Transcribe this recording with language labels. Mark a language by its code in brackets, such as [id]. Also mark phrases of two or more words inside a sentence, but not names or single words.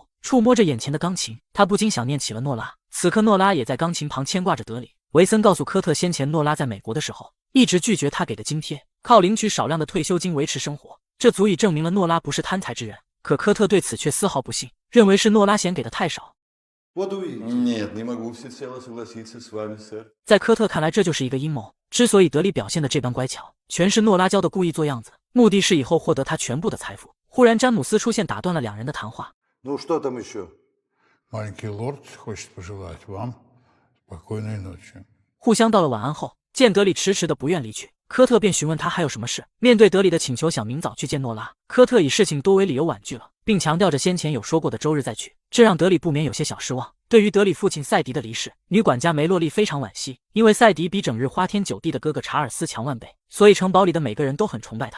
[zh] 触摸着眼前的钢琴，他不禁想念起了诺拉。此刻诺拉也在钢琴旁牵挂着德里。维森告诉科特，先前诺拉在美国的时候一直拒绝他给的津贴，靠领取少量的退休金维持生活，这足以证明了诺拉不是贪财之人。可科特对此却丝毫不信，认为是诺拉嫌给的太少。 [ru] Вот увидите. Нет, не могу всецело согласиться с вами, сэр. [zh] 在科特看来，这就是一个阴谋。之所以德里表现的这般乖巧，全是诺拉教的故意做样子，目的是以后获得他全部的财富。忽然，詹姆斯出现，打断了两人的谈话。 [ru] Ну, что там еще? Маленький лорд хочет пожелать вам спокойной ночи. [zh] 互相道了晚安后，见德里迟迟的不愿离去，科特便询问他还有什么事。面对德里的请求，想明早去见诺拉，科特以事情多为理由婉拒了，并强调着先前有说过的周日再去，这让德里不免有些小失望。对于德里父亲赛迪的离世，女管家梅洛丽非常惋惜，因为赛迪比整日花天酒地的哥哥查尔斯强万倍，所以城堡里的每个人都很崇拜他。